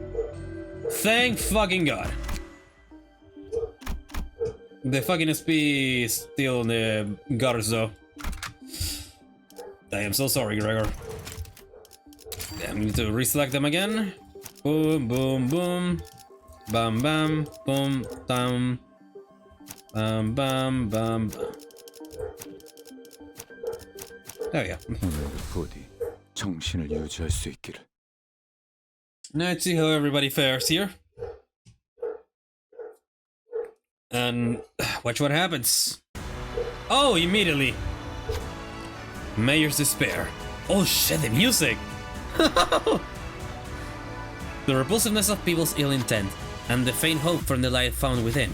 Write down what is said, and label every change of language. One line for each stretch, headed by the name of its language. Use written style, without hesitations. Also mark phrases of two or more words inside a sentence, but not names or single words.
English: Thank fucking god. The fucking SP is still in the gutters though. I am so sorry, Gregor. I'm going to reselect them again. Boom, boom, boom. Bam, bam, boom, bam. Bam, bam, bam, bam. There we go.
Korean: 오늘도 부디 정신을 유지할 수 있기를.
English: Now let's see how everybody fares here. And watch what happens. Oh, immediately. Mayor's despair. Oh shit, the music! The repulsiveness of people's ill intent, and the faint hope from the light found within.